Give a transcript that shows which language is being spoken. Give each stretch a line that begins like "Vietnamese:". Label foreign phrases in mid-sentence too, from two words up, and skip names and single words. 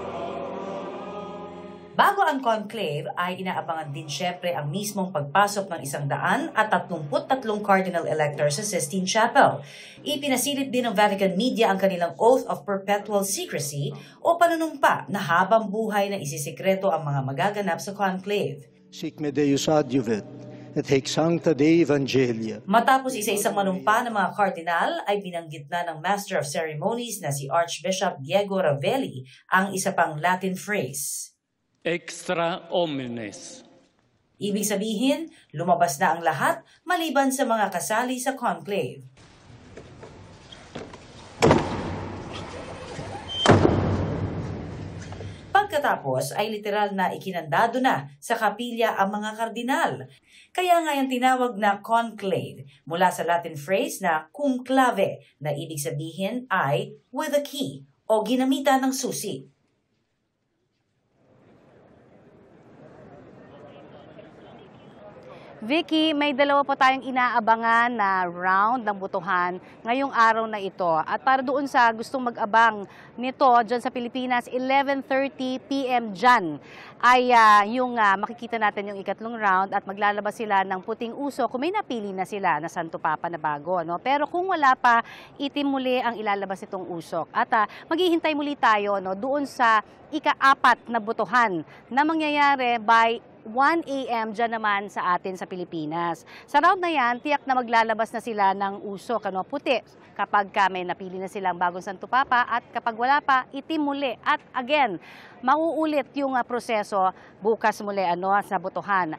Filipino: Bago ang conclave ay inaabangan din syempre ang mismong pagpasok ng 133
English: cardinal electors
Filipino: sa Sistine Chapel. Ipinasilit din ng Vatican Media ang kanilang
English: oath of perpetual secrecy
Filipino: o panunumpa na habang buhay na isisikreto ang mga magaganap sa conclave.
Latin: Sic me Deus adiuvet, et haec sancta Dei Evangelia.
Filipino: Matapos isa-isang manumpa ng mga cardinal ay binanggit na ng
English: Master of Ceremonies
Filipino: na si Archbishop Diego Ravelli ang isa pang
English: Latin phrase.
Latin: Extra omnes.
Filipino: Ibig sabihin, lumabas na ang lahat maliban sa mga kasali sa conclave. Pagkatapos ay literal na ikinandado na sa kapilya ang mga kardinal. Kaya nga yung tinawag na conclave mula sa
English: Latin phrase
Filipino: na
Latin: cum clave
Filipino: na ibig sabihin ay
English: with a key
Filipino: o ginamitan ng susi. Vicky, may dalawa po tayong inaabangan na round ng botohan ngayong araw na ito. At para doon sa gustong mag-abang nito dyan sa Pilipinas, 11:30 p.m. dyan ay yung makikita natin yung ikatlong round at maglalabas sila ng puting usok kung may napili na sila na Santo Papa na bago. No? Pero kung wala pa, itim muli ang ilalabas itong usok. At maghihintay muli tayo doon sa ika-4 na botohan na mangyayari by 1 a.m. dyan naman sa atin sa Pilipinas. Sa round na yan, tiyak na maglalabas na sila ng usok, puti. Kapag may napili na silang bagong Santo Papa at kapag wala pa, itim muli. At again, mauulit yung proseso bukas muli sa botohan.